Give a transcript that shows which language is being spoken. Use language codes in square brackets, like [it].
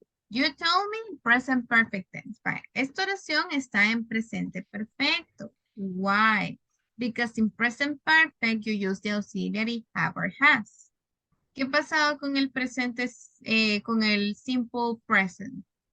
[en] You told me present perfect tense. [es] Vaya, esta oración está en presente perfecto. [en] Why? Because in present perfect you use the auxiliary have or has. [es] ¿Qué ha pasado con el presente, con el [en] simple present?